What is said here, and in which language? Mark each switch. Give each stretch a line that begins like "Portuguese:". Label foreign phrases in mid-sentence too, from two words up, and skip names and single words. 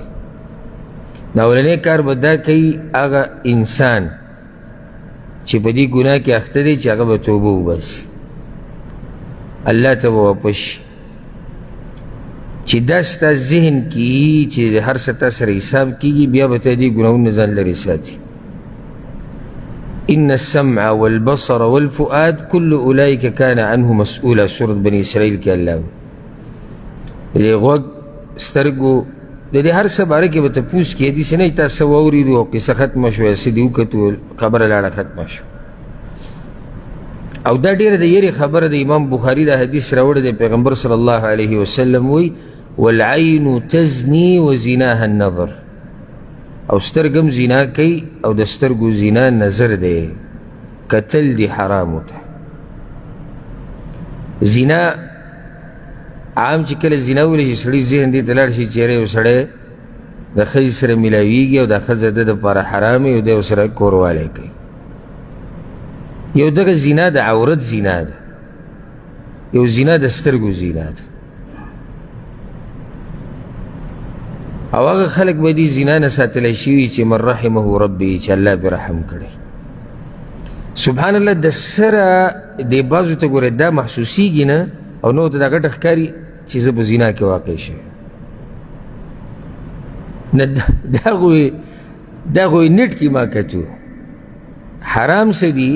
Pashto: نو اولنی کار به دا کوي هغه انسان چې په دې ګناه کې اخته دی چې هغه به توبه وباسي، الله ته به واپس شي، چې دا ستا ذهن کې چې هر څه تا سره حساب کېږي بیا به ته دې ګناهونو نه ځان لرې ساتي.
Arabic: إن السمع والبصر والفؤاد كل أولئك كان عنه مسؤولا،
Pashto: سورة بني إسرائيل کې الله د دې غوږ سترګو د دې هر څه باره کې به تپوس کېږي، داسې نه تا څه واورېدو او قصه ختمه شوه، څه دې وکتو خبره لاړه ختمه شوه. او دا ډېره د یېرې خبره د امام بخاري دا حدیث راوړی دی، پیغمبر صلی الله علیه وسلم وایي
Arabic: والعین تزني وزناها النظر،
Pashto: او سترګم زنا کوي او د سترګو زنا نظر دی، کتل دی حرامو ته. زنا عام چې کله زنا ویلی شي سړي ذهن دې ته لاړ شي چې یاره یو سړی د ښځې سره میلاویږي او دا ښځه د دپاره حرام وي او دی ورسره کوروالی کوي. یو دغه زنا د عورت زنا ده، یو زنا د سترګو زنا ده، او هغه خلک به دې زنا نه ساتلی شوي چې
Arabic: من رحمه ربي
Pashto: چې الله پرې رحم کړی.
Arabic: سبحان الله
Pashto: د سره دې بعضو ته ګوره دا محسوسیږي نه او نو ته دا ګټه ښکاري چې زه په زنا کې واقع شوی نه. دا خو یې نېټ کې ما کتو. حرام څه دي؟